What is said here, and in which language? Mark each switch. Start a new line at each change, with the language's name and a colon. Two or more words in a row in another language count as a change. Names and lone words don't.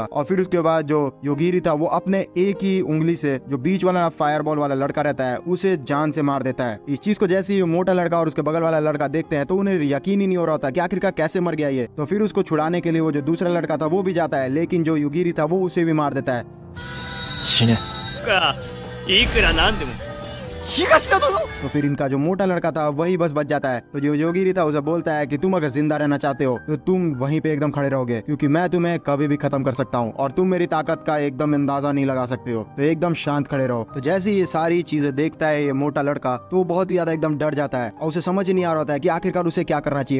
Hindi: और फिर उसके बाद जो योगिरी था वो अपने एक ही उंगली से जो बीच वाला
English: fire ball
Hindi: वाला लड़का रहता है उसे जान से मार देता है। इस चीज को जैसे ही मोटा लड़का और उसके बगल वाला लड़का देखते हैं तो उन्हें यकीन ही नहीं हो रहा होता कि आखिरकार कैसे मर गया ये। तो फिर उसको छुड़ाने के लिए वो जो दूसरा लड़का था वो भी जाता है, लेकिन जो योगिरी था वो उसे भी मार देता है।
Japanese: 死ね。いくらなんでも東田殿
Hindi: तो फिर इनका जो मोटा लड़का था वही बस बच जाता है। तो जो योगिरी था उसे बोलता है कि तुम अगर जिंदा रहना चाहते हो तो तुम वहीं पे एकदम खड़े रहोगे, क्योंकि मैं तुम्हें कभी भी खत्म कर सकता हूँ और तुम मेरी ताकत का एकदम अंदाजा नहीं लगा सकते हो, तो एकदम शांत खड़े रहो। तो जैसे ये सारी चीजें देखता है ये मोटा लड़का तो वो बहुत ही ज्यादा एकदम डर जाता है और उसे समझ ही नहीं आ रहा होता है कि आखिरकार उसे क्या करना चाहिए।